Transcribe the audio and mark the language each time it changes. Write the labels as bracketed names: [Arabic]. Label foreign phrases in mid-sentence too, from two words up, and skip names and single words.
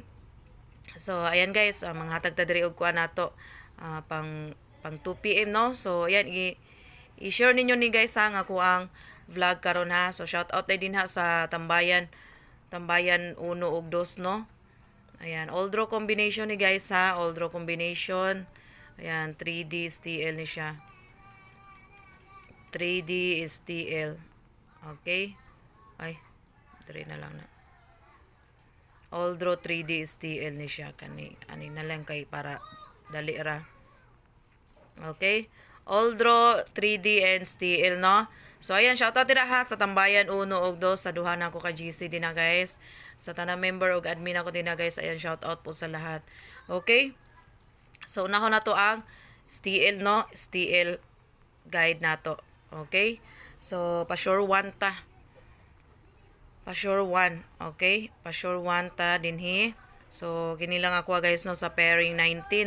[Cebuano] So, ayan guys, mga hatag ta diri og kuan nato. Pang 2 PM, no? So, ayan, i-share ninyo ni guys ha, nga ko ang vlog karon ha. So, shout out din ha sa Tambayan. Tambayan 1 ug 2, no? [English] Ayan, all draw combination ni guys ha, all draw combination. [Cebuano] Ayan, 3D STL ni siya. 3D STL. Okay? Ay, 3 na lang na. [English] All draw [Cebuano] 3D STL ni siya kani. Ani na lang kay para dali ra. [English] Okay? All draw 3D and STL no. [Cebuano] So ayan, shoutout dira ha sa Tambayan 1 ug 2 sa duha na ko ka GC din na guys. Sa tanang member ug admin ako din na guys. [Filipino] Ayan, shoutout po sa lahat. [English] Okay? [Cebuano] So unahon na to ang STL no, STL guide nato. Okay? So pa-sure 1 ta. Pa-sure 1, okay? Pa-sure 1 ta dinhi. So kini lang ako guys no sa pairing 19.